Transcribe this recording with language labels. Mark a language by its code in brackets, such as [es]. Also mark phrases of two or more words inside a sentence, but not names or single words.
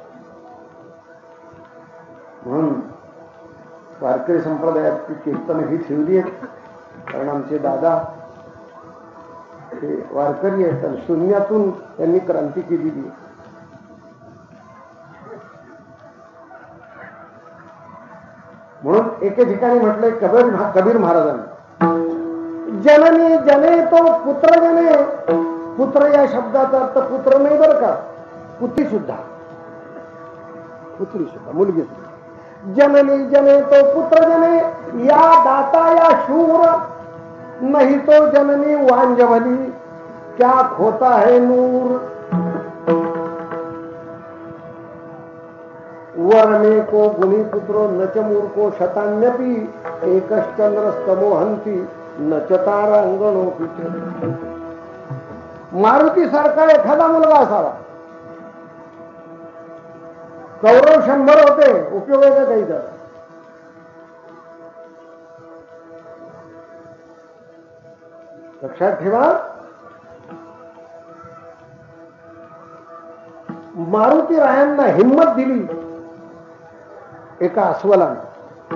[mr] म्हणून वारकरी संप्रदायात कीर्तन ही ठेवली आहेत, कारण आमचे दादा ते वारकरी आहेत आणि शून्यातून त्यांनी क्रांती केलेली. म्हणून एके ठिकाणी म्हटलंय कबीर महाराजांनी, [hi] जननी जने तो पुत्र जने. [mr] पुत्र या शब्दाचा अर्थ पुत्र नाही बरं का, पुत्री सुद्धा, मुलगी सुद्धा. [hi] जननी जने तो पुत्र जने, या दाता या शूर, नहीं तो जननी वांजवली, क्या खोता है नूर. [sa] वर्णे को गुणी पुत्रो नच मूर्खो शतान्यपि, एकश्चंद्र स्तमोहंती नच तारा अंगणो पिते. [mr] मारुती सारखा एखादा मुलगा असावा. कौरव 100 होते, उपयोग आहे का काही? लक्षात ठेवा, मारुती रायांना हिंमत दिली एका अस्वलाने.